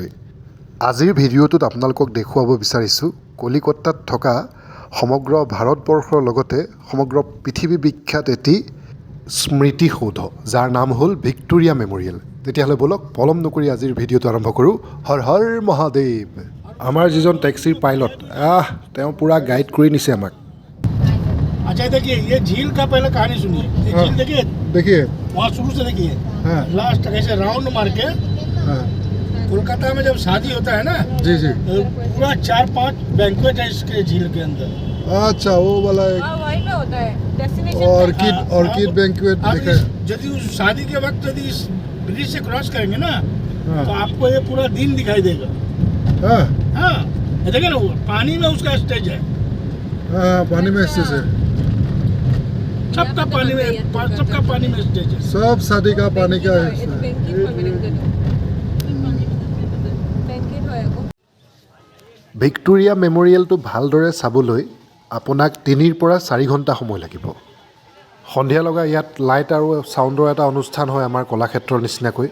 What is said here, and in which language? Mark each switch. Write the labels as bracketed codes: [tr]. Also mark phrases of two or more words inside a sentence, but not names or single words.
[as] আজিৰ ভিডিঅ'টোত আপোনালোকক দেখুৱাব বিচাৰিছোঁ কলিকতাত থকা সমগ্ৰ ভাৰতবৰ্ষৰ লগতে সমগ্ৰ পৃথিৱী বিখ্যাত এটি স্মৃতিসৌধ, যাৰ নাম হ'ল ভিক্টোৰিয়া মেম'ৰিয়েল। তেতিয়াহ'লে ব'লক পলম নকৰি আজিৰ ভিডিঅ'টো আৰম্ভ কৰোঁ। হৰ হৰ মহাদেৱ। আমাৰ যিজন টেক্সিৰ পাইলট, তেওঁ পূৰা গাইড কৰি নিছে আমাক। [hi] अच्छा देखिए, ये झील का पहले कहानी सुनिए। ये झील देखिए वहाँ शुरू से देखिए लास्ट तक ऐसे राउंड मार के। कोलकाता में जब शादी होता है ना जी जी, तो पूरा 4-5 बैंक्वेट है इसके झील के अंदर। अच्छा वो वाला एक वहीं पे होता है डेस्टिनेशन ऑर्किड बैंक्वेट आप दिखा है। यदि उस शादी के वक्त यदि इस ब्रिज से क्रॉस करेंगे ना तो आपको ये पूरा दिन दिखाई देगा। हाँ हाँ ये देखिए ना, वो पानी में उसका स्टेज है, हाँ, पानी में स्टेज है, सबका पानी में स्टेज है। सब शादी का पानी का है। [as] ভিক্টোৰিয়া মেম'ৰিয়েলটো ভালদৰে চাবলৈ আপোনাক 3 পৰা 4 ঘণ্টা সময় লাগিব। সন্ধিয়া লগা ইয়াত লাইট আৰু ছাউণ্ডৰ এটা অনুষ্ঠান হয় আমাৰ কলাক্ষেত্ৰৰ নিচিনাকৈ।